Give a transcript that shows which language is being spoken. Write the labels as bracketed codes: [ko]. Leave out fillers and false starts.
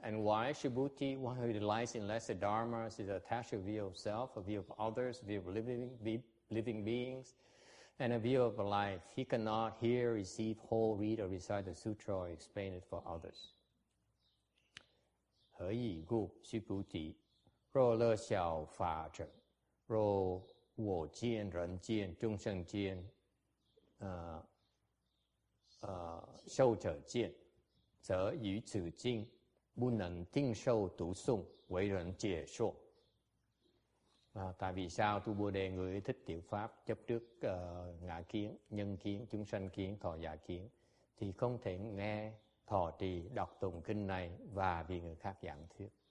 [en] And why Subhuti, one who delights in lesser dharmas, is attached to a view of self, a view of others, a view of living beings, and a view of life. He cannot hear, receive, hold, read, or recite the sutra or explain it for others. [zh] 何以故？须菩提，若乐小法者，若我见、人见、众生见，受者见，则于此境不能定受读诵，为人解说。 [vi] Tại vì sao tu Bồ Đề người thích tiểu pháp chấp trước ngã kiến, nhân kiến, chúng sanh kiến, thọ giả kiến thì không thể nghe, thọ trì, đọc tụng kinh này và vì người khác giảng thuyết.